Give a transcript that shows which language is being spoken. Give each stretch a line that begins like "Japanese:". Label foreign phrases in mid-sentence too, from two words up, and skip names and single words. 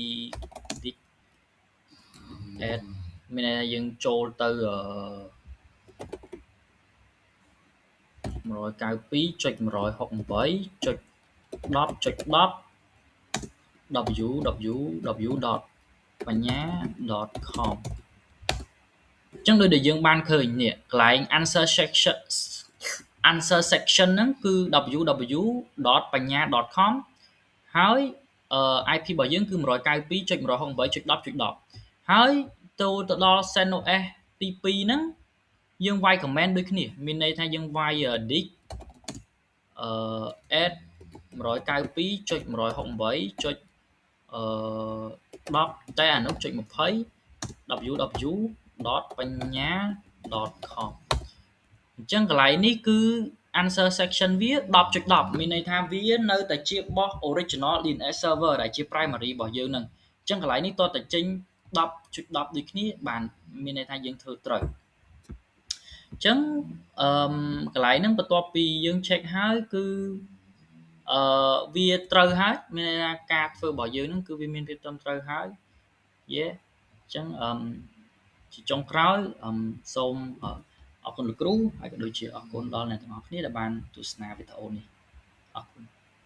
Khmer: add មានន័យថាយើងចូលទៅ192.168.10.10 www.banya.com អញ្ចឹងដូចដែលយើងបានឃើញនេះកន្លែង
English: answer section
Khmer: ហ្នឹងគឺ www.banya.com ហើយ IP របស់យើងគឺ 192.168.10.10 ហើយទៅដល់ CentOS ទី2ហ្នឹងយើងវាយ comment ដូចគ្នាមានន័យថាយើងវាយ dig add 192.168.10 តែអានោះចុច20 www.banya.com អញ្ចឹងកន្លែងនេះគឺ
English: answer section
Khmer: វា 10.10 មានន័យថាវា នៅតែជាបោះ
English: original DNS server
Khmer: ដែលជា primary របស់យើងហ្នឹងអញ្ចឹងកន្លែងនេះត តែចេញ 10.10 ដូចគ្នាបានមានន័យថាយើងធ្វើត្រូវអញ្ចឹងកន្លែងហ្នឹងបន្ទាប់ពីយើង check ហើយគឺវាត្រូវហើយមានន័យថាការធ្វើរបស់យើងហ្នឹងគឺវាមានភាពត្រឹមត្រូវហើយអញ្ចឹងជាចុងក្រោយសូមអរគុណលោកគ្រូហើយក៏ដូចជាអរគុណដល់អ្នកទាំងអស់គ្នាដែលបានទស្សនាវីដេអូនេះអរគុណ